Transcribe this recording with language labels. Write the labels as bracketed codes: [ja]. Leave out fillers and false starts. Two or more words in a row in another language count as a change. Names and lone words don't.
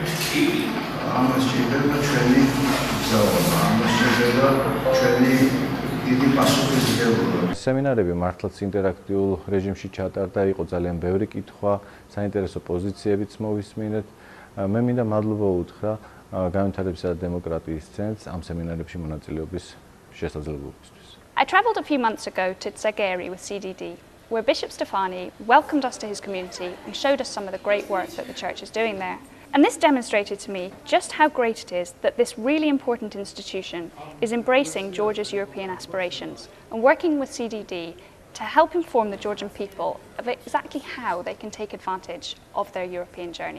[ka] ამას შეიძლება ჩვენი გზაობა, ამას შეიძლება ჩვენი დიდი პასუხისმგებლობა. სემინარები მართლაც ინტერაქტიულ რეჟიმში ჩატარდა, იყო ძალიან ბევრი კითხვა, საინტერესო პოზიციებიც მოვისმინეთ. მე მინდა მადლობა უთხრა განვითარებისა და დემოკრატიის ცენტრს ამ სემინარებში მონაწილეობის შესაძლებლობისთვის. [en] I travelled a few months ago to Tsageri with CDD, where Bishop Stefani welcomed us to his community and showed us some of the great work that the church is doing there. And this demonstrated to me just how great it is that this really important institution is embracing Georgia's European aspirations and working with CDD to help inform the Georgian people of exactly how they can take advantage of their European journey.